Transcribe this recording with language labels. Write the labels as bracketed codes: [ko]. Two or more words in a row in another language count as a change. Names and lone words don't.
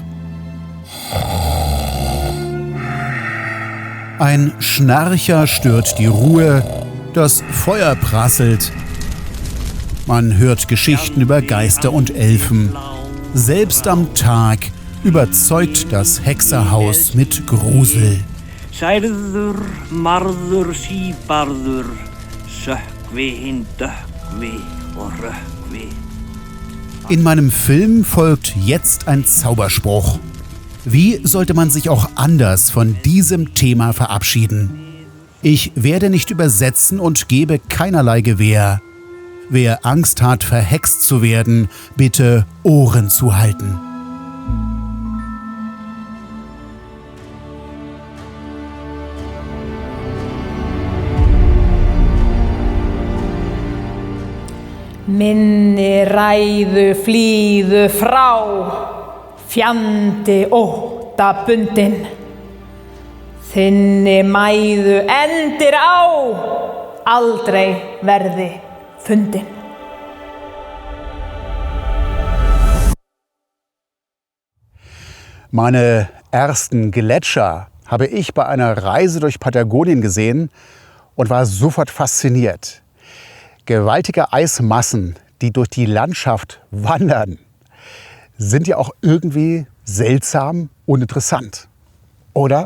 [de] Ein Schnarcher stört die Ruhe, das Feuer prasselt. Man hört Geschichten über Geister und Elfen. Selbst am Tag überzeugt das Hexerhaus mit Grusel. [is] Særður, marður, síbarður, sökkvi, hinn dökkvi og rökkvi. [de] In meinem Film folgt jetzt ein Zauberspruch. Wie sollte man sich auch anders von diesem Thema verabschieden? Ich werde nicht übersetzen und gebe keinerlei Gewähr. Wer Angst hat, verhext zu werden, bitte Ohren zuhalten. [is] Minni ræðu flýðu frá, fjandi ótta bundin. Þinni mæðu endir á, aldrei verði fundin. [de] Meine ersten Gletscher habe ich bei einer Reise durch Patagonien gesehen und war sofort fasziniert. Gewaltige Eismassen, die durch die Landschaft wandern, sind ja auch irgendwie seltsam und interessant, oder?